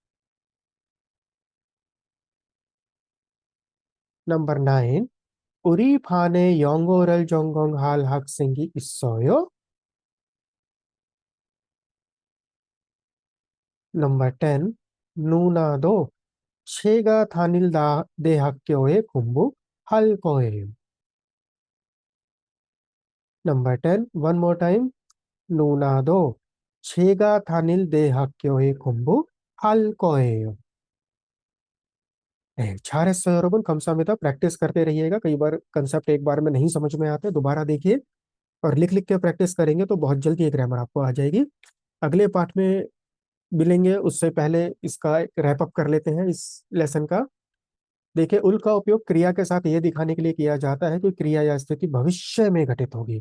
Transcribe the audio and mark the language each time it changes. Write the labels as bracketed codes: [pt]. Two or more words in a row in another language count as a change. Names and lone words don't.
[ko] नंबर 9, 우리 반에 영어를 전공할 학생이 있어요। नंबर 10, 누나도 제가 다닐 대학교에 공부할 거예요। [en] number 10, one more time. [ko] 누나도 제가 다닐 대학교에 공부할 거예요। 잘했어요 여러분। 감사합니다। [hi] प्रैक्टिस करते रहिएगा। कई बार कंसेप्ट एक बार में नहीं समझ में आते, दोबारा देखिए और लिख लिख के प्रैक्टिस करेंगे तो बहुत जल्दी ये ग्रामर आपको आ जाएगी। अगले पार्ट में मिलेंगे, उससे पहले इसका एक [en] wrap up [hi] कर लेते हैं इस लेसन का। देखिए, उल का उपयोग क्रिया के साथ ये दिखाने के लिए किया जाता है कि क्रिया या स्थिति भविष्य में घटित होगी।